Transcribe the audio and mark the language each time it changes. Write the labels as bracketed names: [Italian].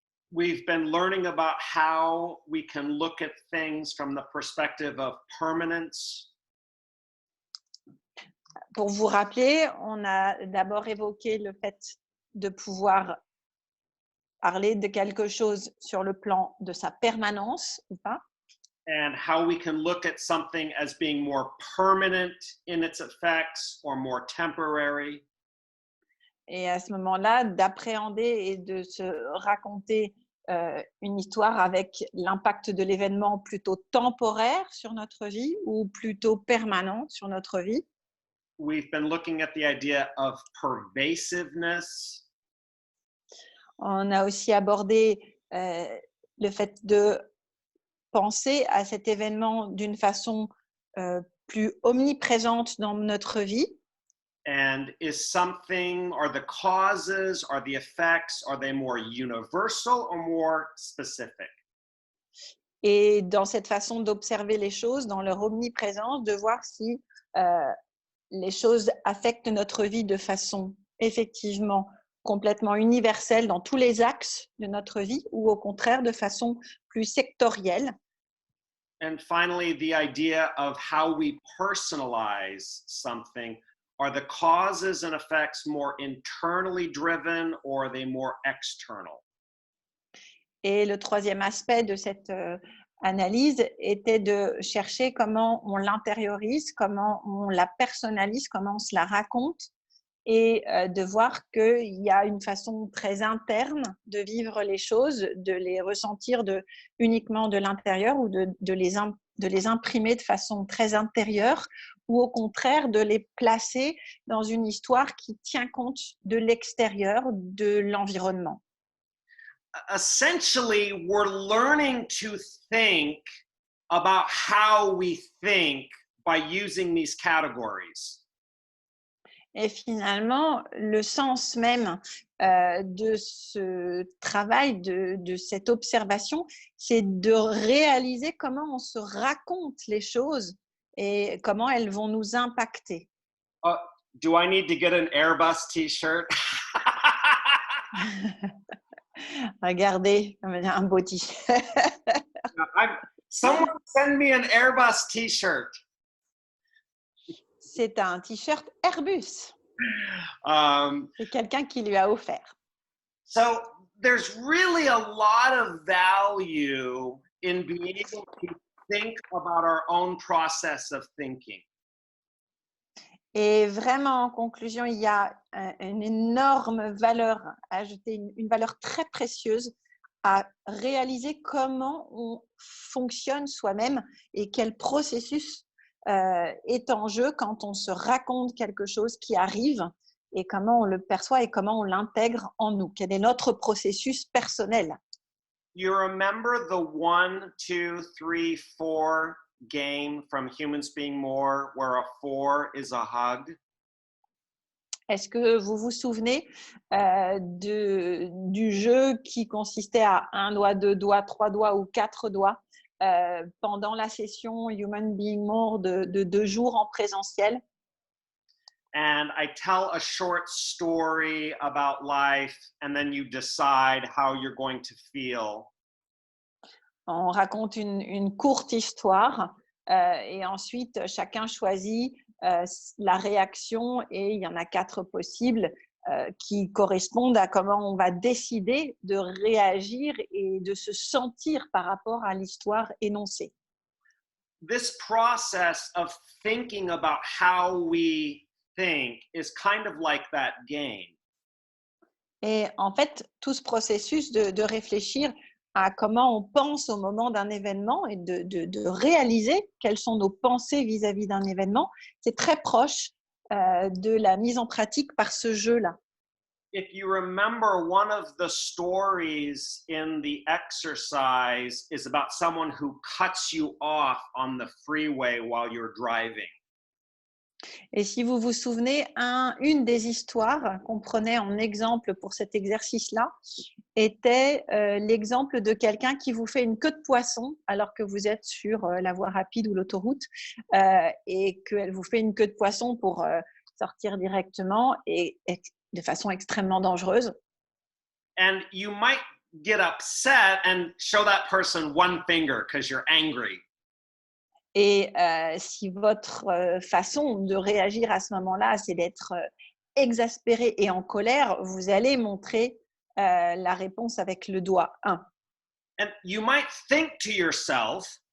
[English] We've been learning about how we can look at things from the perspective of permanence. [French] Pour vous rappeler, on a d'abord évoqué le fait de pouvoir parler de quelque chose sur le plan de sa permanence ou pas. [English] And how we can look at something as being more permanent in its effects or more temporary. [French] Et à ce moment-là, d'appréhender et de se raconter une histoire avec l'impact de l'événement plutôt temporaire sur notre vie ou plutôt permanent sur notre vie. [English] We've been looking at the idea of pervasiveness. [French] On a aussi abordé le fait de penser à cet événement d'une façon plus omniprésente dans notre vie. [English] And is something, are the causes, are the effects, are they more universal or more specific? [French] Et dans cette façon d'observer les choses, dans leur omniprésence, de voir si les choses affectent notre vie de façon effectivement complètement universelle dans tous les axes de notre vie ou au contraire de façon plus sectorielle. [English] And finally, the idea of how we personalize something. Are the causes and effects more internally driven or are they more external? [French] Et le troisième aspect de cette analyse était de chercher comment on l'intériorise, comment on la personnalise, comment on se la raconte et de voir qu'il y a une façon très interne de vivre les choses, de les ressentir uniquement de l'intérieur ou de les imprimer de façon très intérieure ou au contraire de les placer dans une histoire qui tient compte de l'extérieur, de l'environnement. [English] Essentially, we're learning to think about how we think by using these categories. [French] Et finalement, le sens même de ce travail, de cette observation, c'est de réaliser comment on se raconte les choses et comment elles vont nous impacter. [English] Do I need to get an Airbus t-shirt? [French] Regardez, un beau t-shirt. [English] Someone send me an Airbus t-shirt. [French] C'est un t-shirt Airbus. C'est quelqu'un qui lui a offert. [English] So there's really a lot of value in being able to think about our own process of thinking. [French] Et vraiment, en conclusion, il y a une énorme valeur ajoutée, une valeur très précieuse à réaliser comment on fonctionne soi-même et quel processus est en jeu quand on se raconte quelque chose qui arrive et comment on le perçoit et comment on l'intègre en nous. Quel est notre processus personnel? [English] You remember the 1, 2, 3, 4 game from Humans Being More, where a 4 is a hug? [French] Est-ce que vous vous souvenez du jeu qui consistait à 1 doigt, 2 doigts, 3 doigts ou 4 doigts pendant la session Human Being More de 2 jours en présentiel? [English] And I tell a short story about life, and then you decide how you're going to feel. [French] On raconte une courte histoire et ensuite chacun choisit la réaction et il y en a 4 possibles qui correspondent à comment on va décider de réagir et de se sentir par rapport à l'histoire énoncée. [English] This process of thinking about how we think is kind of like that game. [French] Et en fait, tout ce processus de réfléchir à comment on pense au moment d'un événement et de réaliser quelles sont nos pensées vis-à-vis d'un événement, c'est très proche de la mise en pratique par ce jeu-là. [English] If you remember, one of the stories in the exercise is about someone who cuts you off on the freeway while you're driving. [French] Et si vous vous souvenez, une des histoires qu'on prenait en exemple pour cet exercice-là était l'exemple de quelqu'un qui vous fait une queue de poisson alors que vous êtes sur la voie rapide ou l'autoroute et qu'elle vous fait une queue de poisson pour sortir directement et de façon extrêmement dangereuse. [English] And you might get upset and show that person one finger because you're angry. [French] Et si votre façon de réagir à ce moment-là, c'est d'être exaspéré et en colère, vous allez montrer la réponse avec le doigt 1. [English] And you might think to yourself,